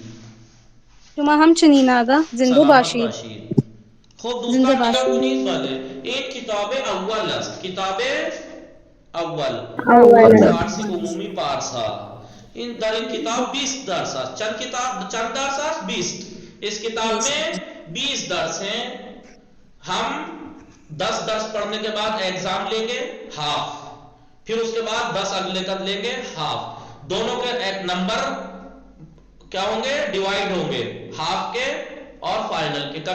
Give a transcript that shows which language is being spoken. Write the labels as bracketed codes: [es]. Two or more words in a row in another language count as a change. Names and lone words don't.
[fa] شما همچنین آقا. زنده سلامت باشید. باشید. خب زنده دوستان دیدم باشید. کنید، بله این کتاب اول است، کتاب اول فارسی عمومی پارس ها. این در این کتاب 20 درس است. چند درس است؟ 20. [ur] اس کتاب میں 20 درس ہیں. ہم 10 درس پڑھنے کے بعد ایگزام لیں گے ہاف، پھر اس کے بعد 10 اگلے کا لیں گے ہاف، دونوں کے ایک نمبر کیا ہوں گے؟ ڈیوائیڈ ہوں گے، ہاف کے اور فائنل کے.